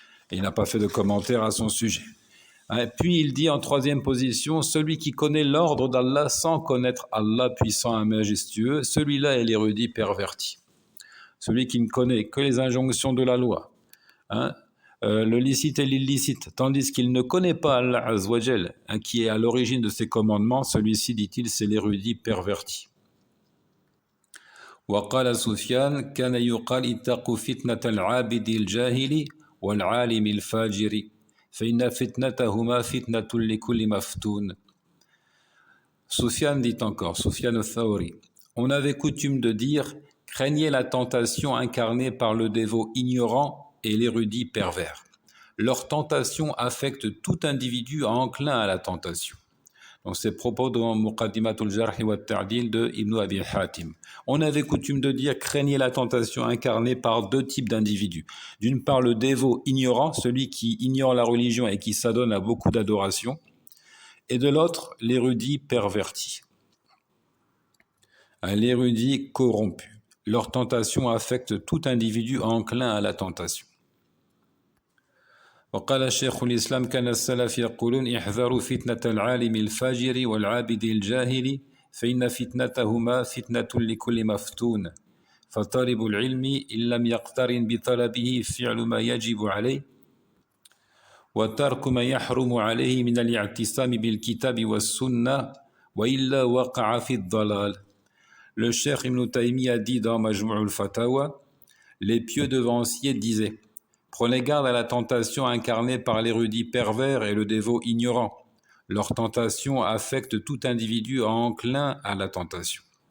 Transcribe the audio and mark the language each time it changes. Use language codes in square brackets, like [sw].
[fr] Et il n'a pas fait de commentaire à son sujet. Puis il dit en troisième position, celui qui connaît l'ordre d'Allah sans connaître Allah puissant et majestueux, celui-là est l'érudit perverti. Celui qui ne connaît que les injonctions de la loi, le licite et l'illicite, tandis qu'il ne connaît pas Allah Azzawajal, qui est à l'origine de ses commandements, celui-ci, dit-il, c'est l'érudit perverti. [ar] وقال سفيان كان يقال اتقوا فتنة العابد الجاهل والعالم الفاجر فإن فتنتهما فتنة لكل مفتون. [fr] Sufyan dit encore, Sufyan al-Thawri, on avait coutume de dire: craignez la tentation incarnée par le dévot ignorant et l'érudit pervers. Leur tentation affecte tout individu enclin à la tentation. Donc ces propos dans Muqaddimatul Jarh wa Ta'dil de Ibn Abi Hatim. On avait coutume de dire: craignez la tentation incarnée par 2 types d'individus. D'une part, le dévot ignorant, celui qui ignore la religion et qui s'adonne à beaucoup d'adoration, et de l'autre, l'érudit perverti, l'érudit corrompu. Leur tentation affecte tout individu enclin à la tentation. [ar] وقال شيخ الإسلام كان السلف يقولون احذروا فتنة العالم الفاجر والعابد الجاهل فإن فتنتهما فتنة لكل مفتون فطالب العلم إن لم يقترن بطلبه فعل ما يجب عليه وترك ما يحرم عليه من الاعتصام بالكتاب والسنة وإلا وقع في الضلال. [fr] Le Cheikh Ibn Taymi a dit dans Majmu' al-Fatawa: les pieux devanciers disaient: prenez garde à la tentation incarnée par l'érudit pervers et le dévot ignorant. Leur tentation affecte tout individu enclin à la tentation.